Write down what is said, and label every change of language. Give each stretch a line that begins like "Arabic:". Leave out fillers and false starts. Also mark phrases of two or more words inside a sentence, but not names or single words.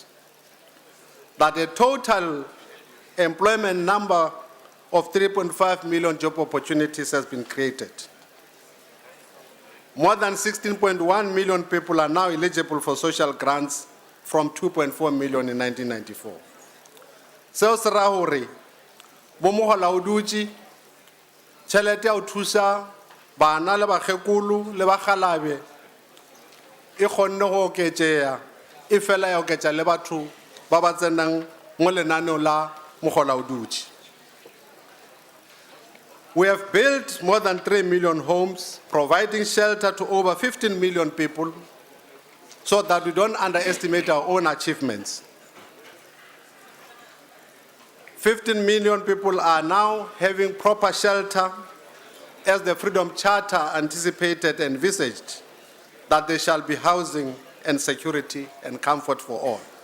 English: That the total employment number of 3.5 million job opportunities has been created. More than 16.1 million people are now eligible for social grants from 2.4 million in 1994.
Southern Sotho: Seo se ra hore bo mogolaodutsi tšhelete ya ho thusa bana le bakgekolo le bakgalabe e kgonne go oketšea e fela ya oketša le batho ba ba tsenang mo lenaneo la mogolaodutsi.
English: We have built more than 3 million homes, providing shelter to over 15 million people, so that we don't underestimate our own achievements. 15 million people are now having proper shelter, as the Freedom Charter anticipated and envisaged that there shall be housing and security and comfort for all.